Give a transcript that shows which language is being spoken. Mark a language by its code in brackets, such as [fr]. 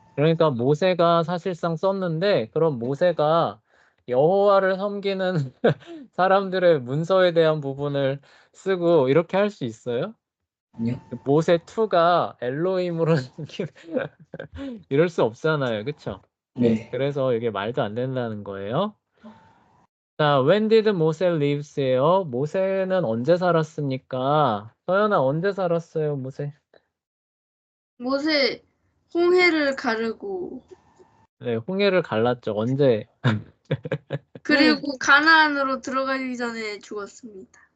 [ko] 그러니까 모세가 사실상 썼는데, 그럼 모세가 여호와를 섬기는 사람들의 문서에 대한 부분을 쓰고 이렇게 할 수 있어요? 아니요? 모세 2가 엘로힘으로 섬기는 이럴 수 없잖아요. 그렇죠? 네. 그래서 이게 말도 안 된다는 거예요. [en] 자, when did Moses lives예요? [ko] 모세는 언제 살았습니까? 서연아, 언제 살았어요, 모세? 모세 홍해를 가르고 네, 홍해를 갈랐죠. 언제? 그리고 가나안으로 들어가기 전에 죽었습니다.